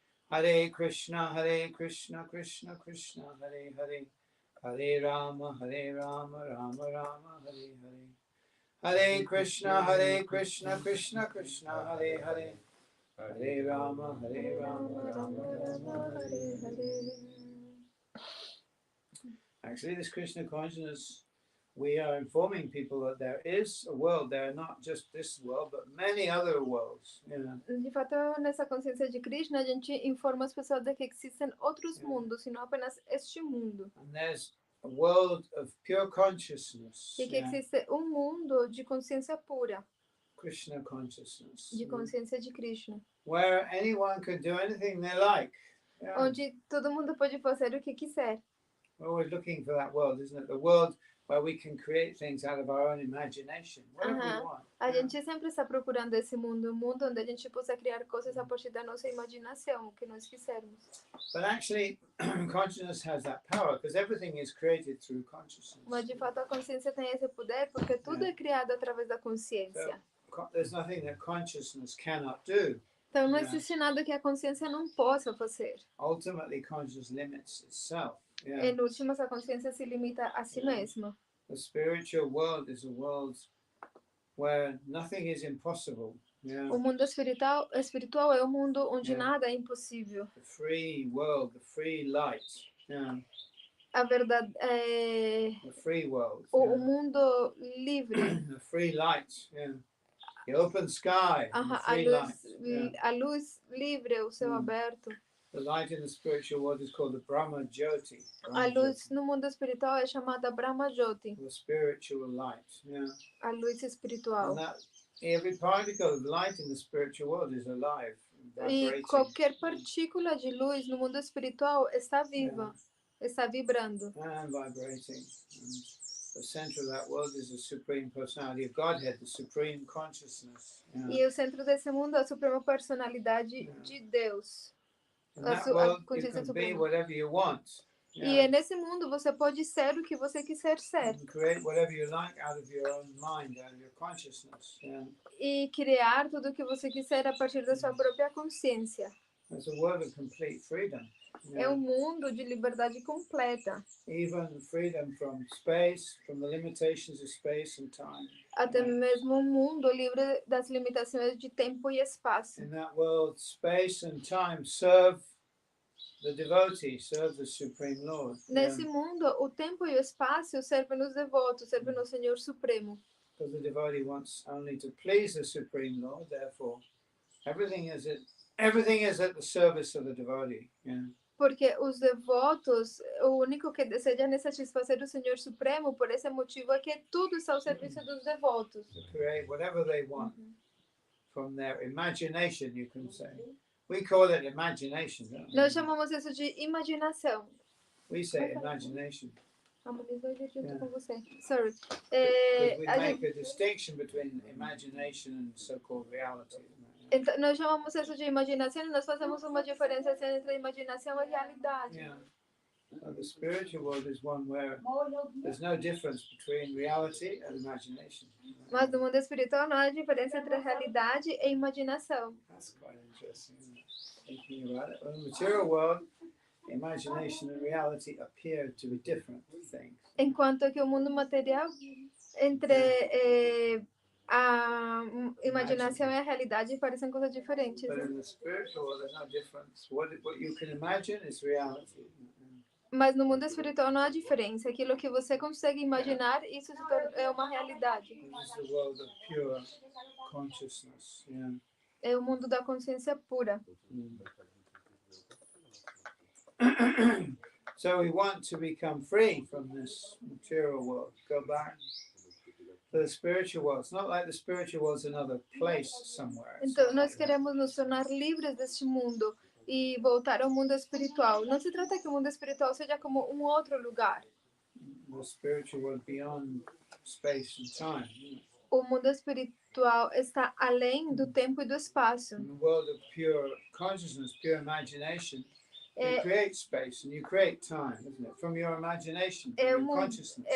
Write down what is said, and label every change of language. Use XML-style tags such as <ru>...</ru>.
<sa>Hare Krishna Krishna Krishna Hare Hare Hare Rama Rama Rama Hare Hare Hare Krishna Krishna Krishna Hare Hare Hare Rama Rama Rama Hare Hare.</sa> <en>Actually, this Krishna consciousness, we are informing people that there is a world, there are not just this world, but many other worlds. You know?</en> <pt>De fato, nessa consciência de Krishna, a gente informa as pessoas de que existem outros mundos, e não apenas este mundo.</pt> <en>And there's a world of pure consciousness.</en> <pt>E que existe mundo de consciência pura.</pt> <en>Krishna consciousness.</en> <pt>De consciência de Krishna.</pt> <en>Where anyone can do anything they like.</en> <pt>Onde todo mundo pode fazer o que quiser.</pt> <en>We're always looking for that world, isn't it? The world where we can create things out of our own imagination, whatever we want.</en> <pt>A gente sempre está procurando esse mundo, um mundo onde a gente possa criar coisas a partir da nossa imaginação, o que nós quisermos.</pt> <en>But actually, consciousness has that power because everything is created through consciousness.</en> <pt>Mas de fato a consciência tem esse poder porque tudo é criado através da consciência.</pt> <en>So, there's nothing that consciousness cannot do.</en> <pt>Então não existe nada que a consciência não possa fazer.</pt> <en>Ultimately, consciousness limits itself.</en> <pt>Em últimas, a consciência se limita a si mesma.</pt> <en>The spiritual world is a world where nothing is impossible.</en> <pt>O mundo espiritual é um mundo onde nada é impossível.</pt> <en>The free world, the free light.</en> <pt>A verdade é</pt> <en>the free world.</en> <pt>O mundo livre.</pt> <en>The free light. The open sky. The free light.</en> <pt>A luz livre, o céu aberto.</pt> <en>The light in the spiritual world is called the Brahma Jyoti.</en> <pt>A luz no mundo espiritual é chamada Brahma Jyoti.</pt> <en>The spiritual light.</en> <pt>A luz espiritual.</pt> <en>And that, every particle of light in the spiritual world is alive.</en> <pt>E qualquer partícula de luz no mundo espiritual está viva, está vibrando.</pt> <en>And vibrating. And the center of that world is the Supreme Personality of Godhead, the Supreme Consciousness.</en> <pt>E o centro desse mundo é a Suprema Personalidade de Deus.</pt> <en>In that world, you can be whatever you want.</en> <pt>E nesse mundo você pode ser o que você quiser ser.</pt> <en>You can create whatever you like out of your own mind, out of your consciousness.</en> <pt>E criar tudo o que você quiser a partir da sua própria consciência.</pt> <en>It's a world of complete freedom.</en> <pt>É um mundo de liberdade completa.</pt> <en>Even freedom from space, from the limitations of space and time.</en> <pt>Até mesmo um mundo livre das limitações de tempo e espaço.</pt> <en>In that world, space and time serve the devotee serve the Supreme Lord.</en> <pt>Nesse mundo, o tempo e o espaço servem os devotos, servem ao Senhor Supremo.</pt> <en>Because the devotee wants only to please the Supreme Lord, therefore everything is at the service of the devotee. Yeah.</en> <pt>Porque os devotos, o único que desejam é satisfazer o Senhor Supremo, por esse motivo é que tudo está ao serviço dos devotos.</pt> <en>To create whatever they want from their imagination, you can say. We call it imagination, don't we?</en> <pt>Nós chamamos isso de imaginação.</pt> <en>We say imagination.</en> <pt>Amanhã vai vir junto com você.</pt> <en>Sorry. Because we make a distinction between imagination and so-called reality.</en> <pt>Então, nós chamamos isso de imaginação e nós fazemos uma diferença entre imaginação e realidade.</pt> <en>Yeah. So the spiritual world is one where there's no difference between reality and imagination.</en> <pt>Mas no mundo espiritual não há diferença entre realidade e imaginação.</pt> <en>That's quite interesting, isn't it? Thinking about it. In the material world, imagination and reality appear to be different things.</en> <pt>Enquanto que o mundo material, entre a imaginação e a realidade, parecem coisas diferentes.</pt> <en>But in the spiritual world, there's no difference. What you can imagine is reality.</en> <pt>Mas no mundo espiritual não há diferença. Aquilo que você consegue imaginar, isso é uma realidade.</pt> <en>This is the world of pure consciousness. Yeah.</en> <pt>É o mundo da consciência pura.</pt> <en>So we want to become free from this material world, go back to the spiritual world. It's not like the spiritual world is another place somewhere.</en> <pt>Então, nós queremos nos tornar livres deste mundo e voltar ao mundo espiritual. Não se trata que o mundo espiritual seja como um outro lugar.</pt> <en>The spiritual world beyond space and time.</en> <pt>O mundo espiritual está além do tempo e do espaço.</pt> <en>In the world of pure consciousness, pure imagination, you create space and you create time, isn't it? From your imagination, from your consciousness.</en>